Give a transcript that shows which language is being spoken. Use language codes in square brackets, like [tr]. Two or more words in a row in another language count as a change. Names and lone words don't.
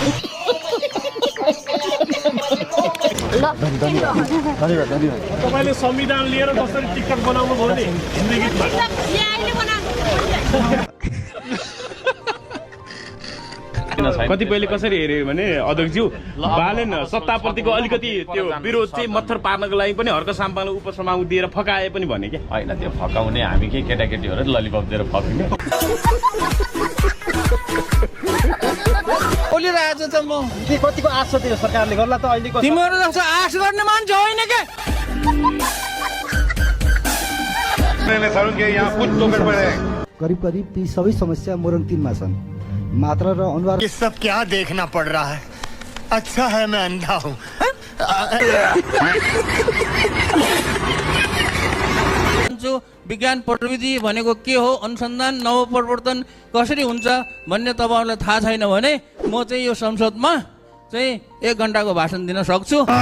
[ne] तपाईले संविधान लिएर कसरी टिकटक बनाउनु भयो नि हिन्दी गीतमा कतिपयले कसरी हेर्यो भने अध्यक्षज्यू बालेन सत्ताप्रतिको अलिकति त्यो विरोध चाहिँ मत्थर पार्नको लागि पनि हर्क साम्पालाई उपसभामा दिएर फकाए पनि भने के होइन त्यो फकाउने हामी के केटाकेटी हो र ललिपप दिएर फकाउने ओली राजा त म के कतिको आश छ त्यो सरकारले गर्ला त अहिलेको तिमीहरु जस्तो आश गर्ने मान्छे होइन के करीब करीब ती सबै समस्या मोरङ 3 मा छन् मात्रा र अनुहार [hi] ये सब क्या देखना पड़ रहा है अच्छा है मैं अंधा हूँ [ne] विज्ञान प्रविधि भनेको के हो अनुसन्धान नवप्रवर्तन कसरी हुन्छ भन्ने तपाईहरुलाई थाहा छैन भने म चाहिँ यो संसदमा चाहिँ 1 घण्टाको भाषण दिन सक्छु